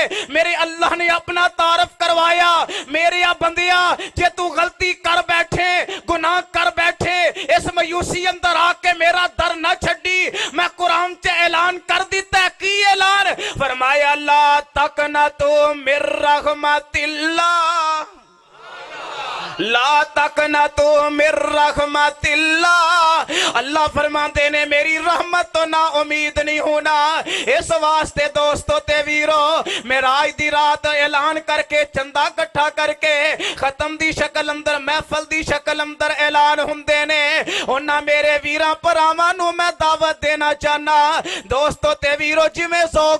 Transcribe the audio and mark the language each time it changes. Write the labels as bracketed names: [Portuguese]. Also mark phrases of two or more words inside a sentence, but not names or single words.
[Punjabi] میرے اللہ نے اپنا تعارف کروایا میرے بندیا جے تو غلطی کر بیٹھے دعا کر بیٹھے اس مایوسی اندر آکے میرا در نہ چھڈی میں قرآن چ اعلان کر دتا ہے کی اعلان فرمایا [Arabic] لا تقنطوا من رحمةالله [Punjabi] ला [Arabic] تقنطوا من رحمةالله [Punjabi] اللہ فرماتے نے میری رحمت تو نا امید نہیں ہونا اس واسطے دوستوں تے ویرو معراج دی رات اعلان کرکے چندہ اکٹھا کرکے ختم دی شکل اندر محفل دی شکل اندر اعلان ہندے نے انہاں میرے ویراں بھراواں نوں میں دعوت دینا چاہنا دوستوں تے ویرو جویں شوق